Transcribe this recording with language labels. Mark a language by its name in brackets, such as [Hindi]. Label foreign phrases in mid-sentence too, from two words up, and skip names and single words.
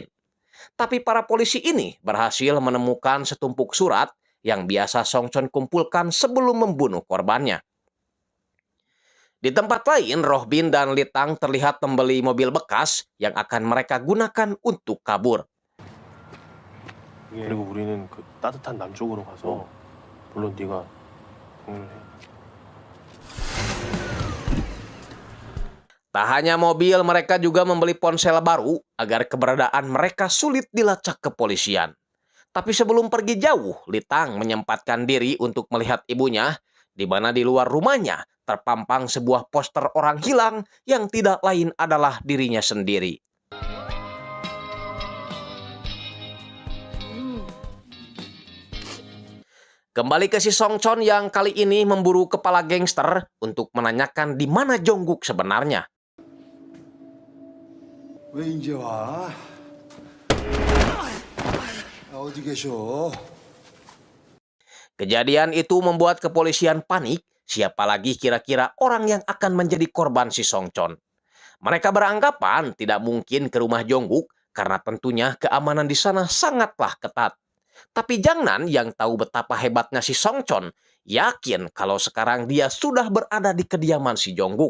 [Indonesian] Tapi para polisi ini berhasil menemukan setumpuk surat yang biasa Songchon kumpulkan sebelum membunuh korbannya. Di tempat lain, Rohbin dan Litang terlihat membeli mobil bekas yang akan mereka gunakan untuk kabur. [Korean] 그리고 우리는 그 따뜻한 남쪽으로 가서 물론 네가 공연을 해. [Indonesian] Tak hanya mobil, mereka juga membeli ponsel baru agar keberadaan mereka sulit dilacak kepolisian. Tapi sebelum pergi jauh, Litang menyempatkan diri untuk melihat ibunya, di mana di luar rumahnya terpampang sebuah poster orang hilang yang tidak lain adalah dirinya sendiri. Kembali ke si Songchon yang kali ini memburu kepala gangster untuk menanyakan di mana Jongkook sebenarnya. [Korean] 왜 이제 와? 어디 계셔? [Indonesian] Kejadian itu membuat kepolisian panik, siapa lagi kira-kira orang yang akan menjadi korban si Songchon. Mereka beranggapan tidak mungkin ke rumah Jongkook karena tentunya keamanan di sana sangatlah ketat. Tapi Jangnan yang tahu betapa hebatnya si Songchon yakin kalau sekarang dia sudah berada di kediaman si Jongkook.